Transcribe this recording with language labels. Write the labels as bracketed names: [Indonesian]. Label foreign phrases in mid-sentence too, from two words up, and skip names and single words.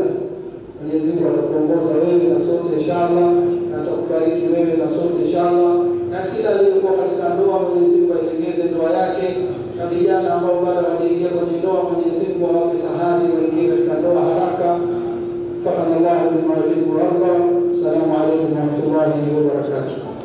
[Swahili] Mwenyezi Mungu atakuongoza wewe na sote inshallah, na atakubariki wewe na sote inshallah, na kila aliyekuwa katika ndoa Mwenyezi Mungu atengeze ndoa yake, na vijana ambao bado hawajaingia kwenye ndoa Mwenyezi Mungu awape sahali waingie katika ndoa haraka. [Arabic] وفقنا الله بما يحب ويرضى. السلام عليكم ورحمة الله وبركاته.